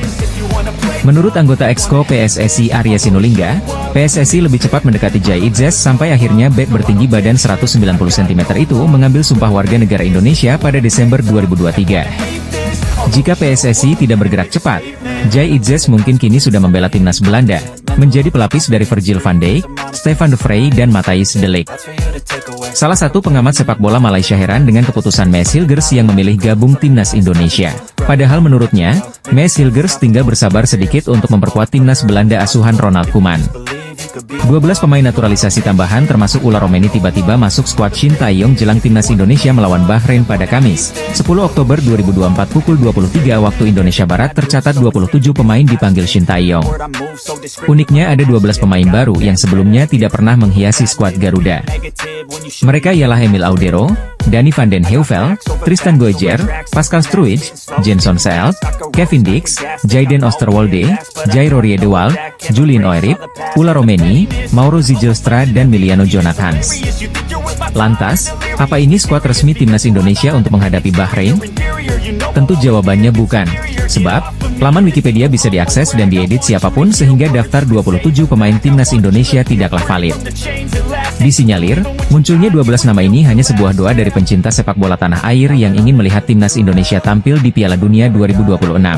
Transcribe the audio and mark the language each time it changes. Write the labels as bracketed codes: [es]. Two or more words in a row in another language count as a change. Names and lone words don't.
[id] Menurut anggota Exco PSSI Arya Sinulinga, PSSI lebih cepat mendekati Jai Itzes sampai akhirnya bek bertinggi badan 190 cm itu mengambil sumpah warga negara Indonesia pada Desember 2023. Jika PSSI tidak bergerak cepat, Jai Itzes mungkin kini sudah membela timnas Belanda, menjadi pelapis dari Virgil van Dijk, Stefan de Vrij dan Matthijs de Ligt. Salah satu pengamat sepak bola Malaysia heran dengan keputusan Maes Hilgers yang memilih gabung timnas Indonesia. Padahal menurutnya, Maes Hilgers tinggal bersabar sedikit untuk memperkuat timnas Belanda asuhan Ronald Koeman. 12 pemain naturalisasi tambahan termasuk Ula Romeni tiba-tiba masuk skuad Shin Tae-yong jelang timnas Indonesia melawan Bahrain pada Kamis, 10 Oktober 2024 pukul 23 waktu Indonesia Barat. Tercatat 27 pemain dipanggil Shin Tae-yong. Uniknya ada 12 pemain baru yang sebelumnya tidak pernah menghiasi skuad Garuda. Mereka ialah Emil Audero, Danny van den Heuvel, Tristan Goejer, Pascal Struij, Jenson Seelt, Kevin Dix, Jayden Oosterwolde, Jairo Riedewald, Julian Oerip, Ula Romeni, Mauro Zijelstra dan Miliano Jonathans. Lantas, apa ini skuad resmi timnas Indonesia untuk menghadapi Bahrain? Tentu jawabannya bukan. Sebab, laman Wikipedia bisa diakses dan diedit siapapun sehingga daftar 27 pemain timnas Indonesia tidaklah valid. Disinyalir, munculnya 12 nama ini hanya sebuah doa dari pencinta sepak bola tanah air yang ingin melihat timnas Indonesia tampil di Piala Dunia 2026.